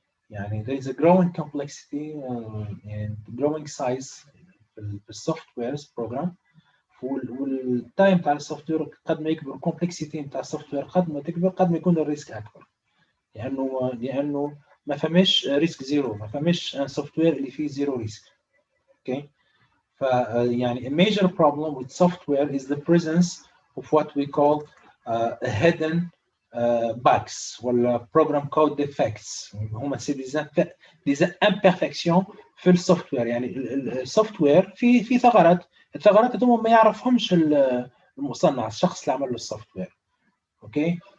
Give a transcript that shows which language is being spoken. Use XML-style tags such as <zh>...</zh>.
<ar>يعني</ar> <en>there is a growing complexity and growing size</en> <ar>في السوفت ويرز بروجرام والتايم تاع السوفت وير قد ما يكبر الكومبلكسيتي تاع السوفت وير قد ما تكبر قد ما يكون الريسك اكبر لانه ما فماش ريسك زيرو، ما فماش سوفت وير اللي فيه زيرو ريسك. اوكي. ف يعني</ar> <en>a major problem with software is the presence of what we call hidden bugs</en> <ar>ولا</ar> <en>program code defects.</en> <ar>هما</ar> <fr>des imperfections</fr> <ar>في السوفت وير. يعني السوفت وير في ثغرات، الثغرات هذوما ما يعرفهمش المصنع، الشخص اللي عمل له السوفت وير. اوكي.</ar>